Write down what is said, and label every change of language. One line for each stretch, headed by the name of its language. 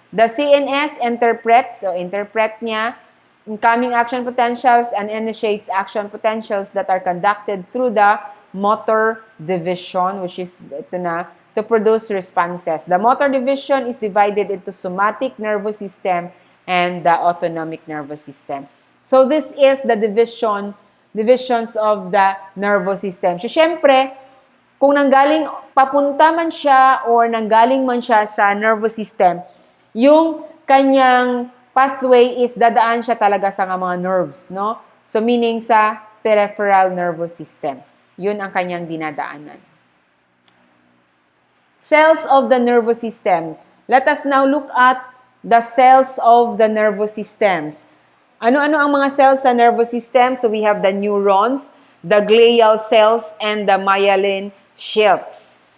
English: The CNS interprets,
Filipino: so interpret niya,
English: incoming action potentials and initiates action potentials that are conducted through the motor division, which is ito na, to produce responses. The motor division is divided into somatic nervous system and the autonomic nervous system. So this is the divisions of the nervous system.
Filipino: So syempre, kung nanggaling, papunta man siya or nanggaling man siya sa nervous system, yung kanyang pathway is dadaan siya talaga sa mga nerves, no? So meaning sa peripheral nervous system. Yun ang kanyang dinadaanan.
English: Cells of the nervous system. Let us now look at the cells of the nervous systems.
Filipino: Ano-ano ang mga cells sa nervous system?
English: So we have the neurons, the glial cells, and the myelin sheaths.